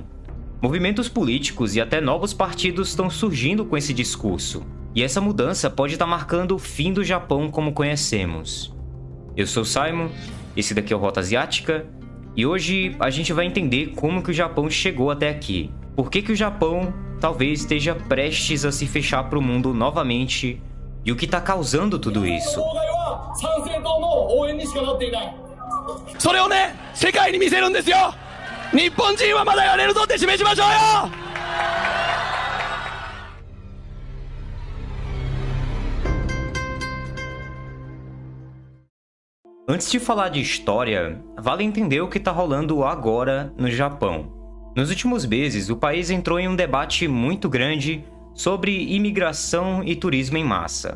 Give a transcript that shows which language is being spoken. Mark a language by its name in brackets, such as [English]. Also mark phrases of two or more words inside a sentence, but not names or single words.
[Portuguese] Movimentos políticos e até novos partidos estão surgindo com esse discurso, e essa mudança pode estar marcando o fim do Japão como conhecemos. Eu sou o Simon, esse daqui é o Rota Asiática, e hoje a gente vai entender como que o Japão chegou até aqui. Por que que o Japão talvez esteja prestes a se fechar para o mundo novamente e o que está causando tudo isso. [Japanese] それをね、世界に見せるんですよ。日本人はまだやれるぞって示しましょうよ。 [Portuguese] Antes de falar de história, vale entender o que está rolando agora no Japão. Nos últimos meses, o país entrou em um debate muito grande sobre imigração e turismo em massa.